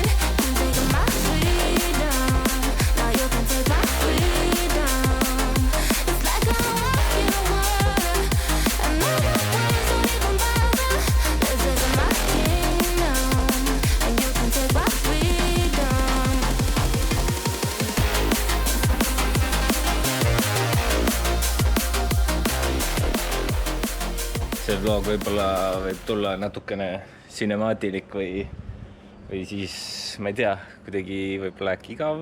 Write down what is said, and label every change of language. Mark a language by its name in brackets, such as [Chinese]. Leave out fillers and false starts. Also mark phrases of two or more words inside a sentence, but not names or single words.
[English] Can't take my freedom, now you can take my freedom. It's like I'm walking on water, and all the waves don't even bother. This is my kingdom, and you can take my freedom. [Estonian] See vlog võib-olla võib tulla natukene sinemaatilik või siis, ma ei tea, kuidagi võib-olla äkki igav.